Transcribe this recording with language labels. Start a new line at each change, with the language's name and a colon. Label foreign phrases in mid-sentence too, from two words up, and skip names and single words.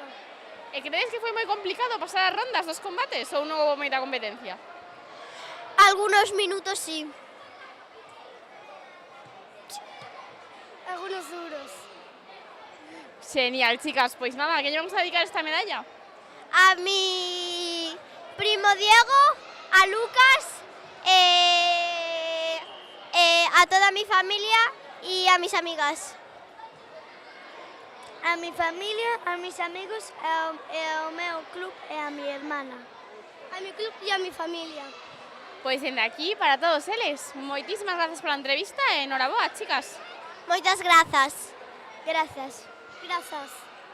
Galician: E credes que foi moi complicado pasar as rondas dos combates ou non houve moita competencia?
Spanish: Algunos minutos sí. Algunos duros. Genial, chicas.
Galician: Pois nada, a quen vamos a dedicar esta medalla?
Spanish: A mi primo Diego, a Lucas, a toda mi familia y a mis amigas. A mi familia, a mis amigos,
Galician: ao meu club e
Spanish: a mi hermana. A mi club e a mi familia.
Galician: Pois dende aquí para todos eles. Moitísimas grazas pola entrevista e enhoraboa, chicas. Moitas grazas. Grazas. Grazas.